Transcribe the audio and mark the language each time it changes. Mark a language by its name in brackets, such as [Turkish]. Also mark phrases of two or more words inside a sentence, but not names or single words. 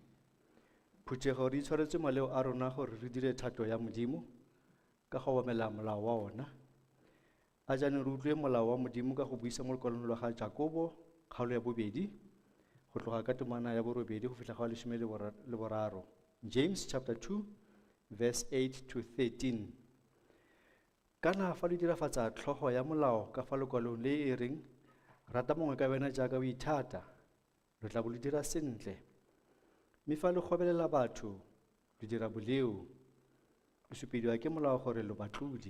[Tswana] Phuthego re itshwaretse maleo a rona gore re dire thato ya modimo ka go obamela molao wa ona. A jaanong re utlwe molao wa modimo ka go buisa mo lekwalong la ga Jakobo kgaolo ya 2 go tloga ka temana ya 8 go fitlha ga 13. [English] James chapter 2 verse 8 to 13. [Tswana] Kana fa le dirafatsa tlhogo ya molao ka fa lekwalong le e reng rata mongwe ka wena jaaka o ithata, le tla bo le dira sentle. Mme fa le gobelela batho le dira boleo, le supediwa ke molao gore lo batlodi.